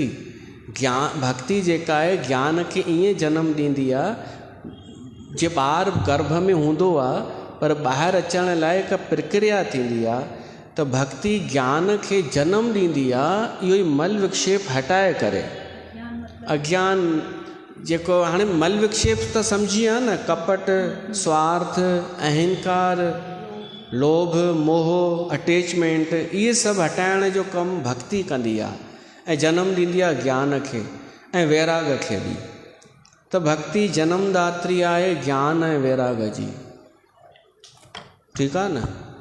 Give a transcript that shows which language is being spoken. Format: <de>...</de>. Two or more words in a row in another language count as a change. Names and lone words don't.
<sd>ज्ञान भक्ति जेका आहे ज्ञान खे ईअं जनम ॾींदी आहे, जे ॿार गर्भ में हूंदो आहे पर ॿाहिरि अचण लाइ हिकु प्रक्रिया थींदी आहे, त भक्ति ज्ञान खे जनम ॾींदी आहे। इहो ई मल विक्षेप हटाए करे अज्ञान जेको हाणे मल विक्षेप त सम्झी आहे न, कपट, स्वार्थ, अहंकार, लोभ, मोह, अटैचमेंट, इहे सभु हटाइण जो कमु भक्ति कंदी आहे ऐं जनम ॾींदी आहे ज्ञान खे ऐं वैराग खे बि। त भक्ति जनमदात्री आहे ज्ञान ऐं वैराग जी। ठीकु आहे न?</sd>